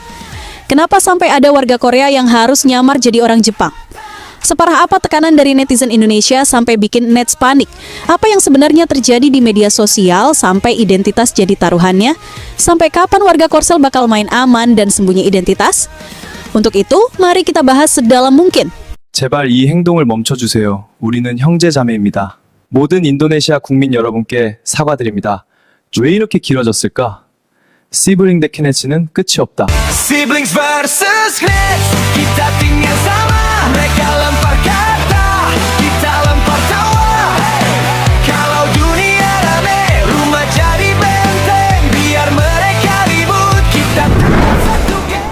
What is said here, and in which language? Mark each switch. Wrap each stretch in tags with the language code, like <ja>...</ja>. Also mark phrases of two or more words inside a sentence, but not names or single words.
<id>Kenapa sampai ada warga Korea yang harus nyamar jadi orang Jepang? Separah apa tekanan dari netizen Indonesia sampai bikin Nets panik? Apa yang sebenarnya terjadi di media sosial sampai identitas jadi taruhannya? Sampai kapan warga Korsel bakal main aman dan sembunyi identitas? Untuk itu, mari kita bahas sedalam mungkin.</id> <ko>제발 이 행동을 멈춰주세요. 우리는 형제자매입니다. 모든 인도네시아 국민 여러분께 사과드립니다. 왜 이렇게 길어졌을까? 시블링 대 케네츠는 끝이 없다.</ko> <en>Siblings versus Nets,</en> <id>kita tinggal sama. Mereka lempar kata, kita lempar tawa. Kalau dunia rame, rumah jadi benteng. Biar mereka ribut, kita tetap satu geng.</id>